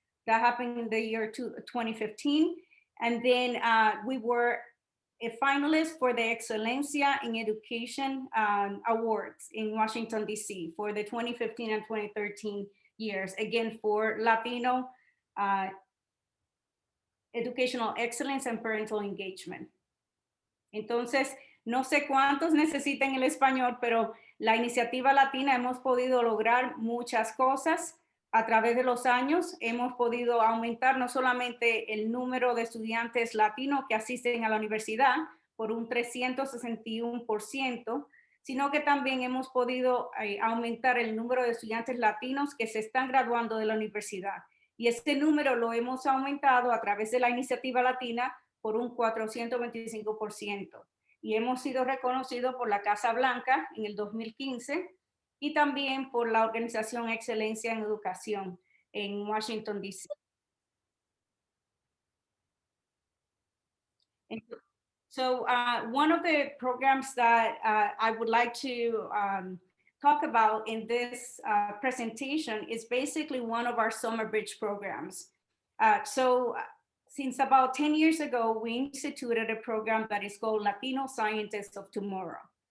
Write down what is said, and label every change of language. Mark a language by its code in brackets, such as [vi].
[en] That happened in the year 2015. And then we were a finalist for the Excelencia in Education Awards in Washington, D.C. for the 2015 and 2013 years, again, for Latino educational excellence and parental engagement. [es] Entonces, no sé cuántos necesitan el español, pero la iniciativa latina hemos podido lograr muchas cosas a través de los años. Hemos podido aumentar no solamente el número de estudiantes latinos que asisten a la universidad por un 361%, sino que también hemos podido aumentar el número de estudiantes latinos que se están graduando de la universidad. Y este número lo hemos aumentado a través de la iniciativa latina por un 425%. Y hemos sido reconocidos por la Casa Blanca en el 2015 y también por la Organización Excelencia en Educación en Washington, D.C. [en] So one of the programs that I would like to talk about in this presentation is basically one of our summer bridge programs. Since about 10 years ago, we instituted a program that is called Latino Scientists of Tomorrow.